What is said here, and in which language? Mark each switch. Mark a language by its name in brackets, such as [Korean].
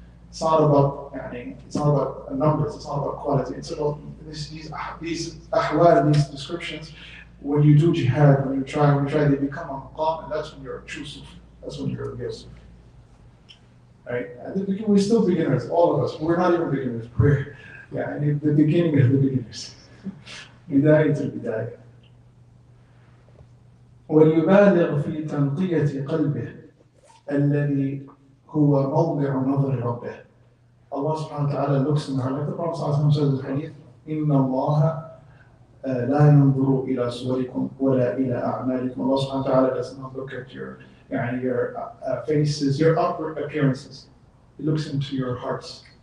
[English] It's not about numbers, it's not about quality, it's about these ahwal, these descriptions. When you do jihad, when you try, they become a maqam, and that's when you're a true Sufi. That's when you're a real Sufi. Right? And we're still beginners, all of us. We're not even beginners. We're the beginning of the beginners. [Arabic] بداية البداية. وليبالغ في تنقية قلبه الذي هو موضع نظر ربه. [English] Allah subhanahu wa ta'ala looks in the heart, like the Prophet says in the hadith, [Arabic] إِنَّ اللَّهَ لَا يَنْظُرُ إِلَى صُوَرِكُمْ وَلَا إِلَى أَعْمَالِكُم. [English] Allah subhanahu wa ta'ala does not look at your faces, your outward appearances. He looks into your hearts.